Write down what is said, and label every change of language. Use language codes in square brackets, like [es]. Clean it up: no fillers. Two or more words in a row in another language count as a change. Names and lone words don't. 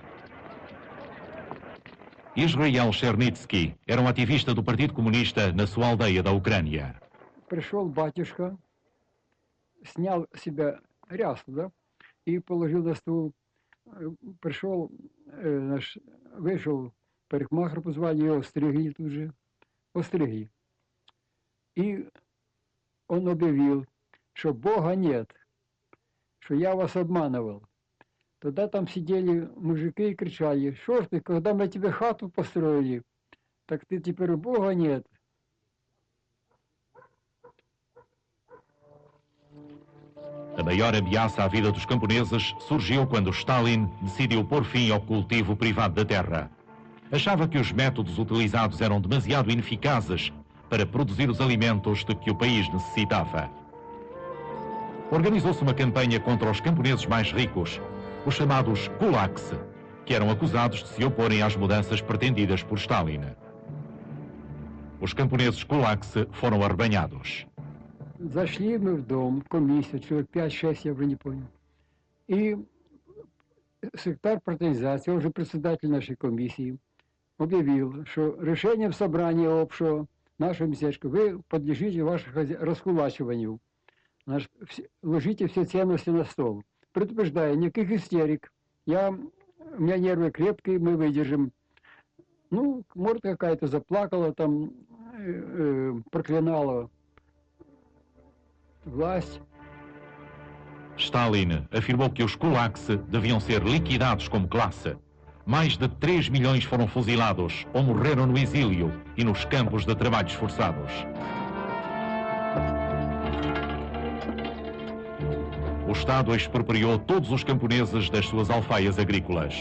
[pt] Israel Chernitsky era um ativista do Partido Comunista na sua aldeia da Ucrânia. [ru] Пришел батюшка, снял с себя рясу, да, и положил на стул. Пришел, вышел парикмахер, позвали его, стригли тут же, постригли. И он объявил, что Бога нет, что я вас обманывал. Тогда там сидели мужики и кричали: что ж ты, когда мы тебе хату построили, так ты теперь Бога нет. [pt] A maior ameaça à vida dos camponeses surgiu quando Stalin decidiu pôr fim ao cultivo privado da terra. Achava que os métodos utilizados eram demasiado ineficazes para produzir os alimentos de que o país necessitava. Organizou-se uma campanha contra os camponeses mais ricos, os chamados kulaks, que eram acusados de se oporem às mudanças pretendidas por Stalin. Os camponeses kulaks foram arrebanhados. [ru] Зашли мы в дом, комиссия, человек 5-6, я уже не помню. И секретарь партизации, он же председатель нашей комиссии, объявил, что решением собрания общего нашего местечка вы подлежите вашему раскулачиванию. ложите все ценности на стол. Предупреждаю, никаких истерик. У меня нервы крепкие, мы выдержим. Ну, может, какая-то заплакала, там, проклинала власть. [pt] Stalin afirmou que os kulaks deviam ser liquidados como classe. Mais de 3 milhões foram fuzilados ou morreram no exílio e nos campos de trabalhos forçados. O Estado expropriou todos os camponeses das suas alfaias agrícolas.